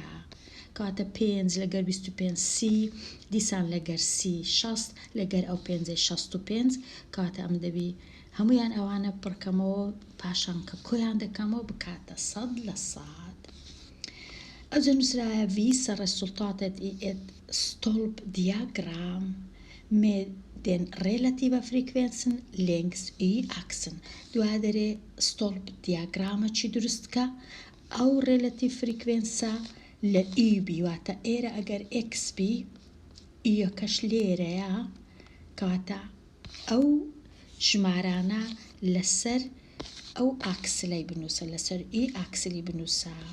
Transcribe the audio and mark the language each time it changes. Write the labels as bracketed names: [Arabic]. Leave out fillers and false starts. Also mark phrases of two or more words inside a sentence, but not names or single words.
[Central Kurdish] کاتە 5 لەگەر 25 30 دیسان لەگەر 30 60 لەگەر ئەو 5 65 کاتە ئەم دەبی هەمویان ئەوانە پڕکەمەوە پاشان کە کۆیان دەکەمەوە بکاتە 100 لە 100. ئەوجا نووسرایە [Swedish] visa resultatet i ett stolpdiagram med den relativa frekvensen längs y-axeln. [Central Kurdish] دوای دەرێ stolpdiagramە چی دروستکە ئەو [Swedish] relativ frekvensa [Central Kurdish] لە y بیواتە ئێرە ئەگەر x بی یەکەش لێرەیە کاتە ئەو ژمارانە لەسەر ئەو ئاکسلەی بنووسە لەسەر ئی ئاکسلی بنووسە.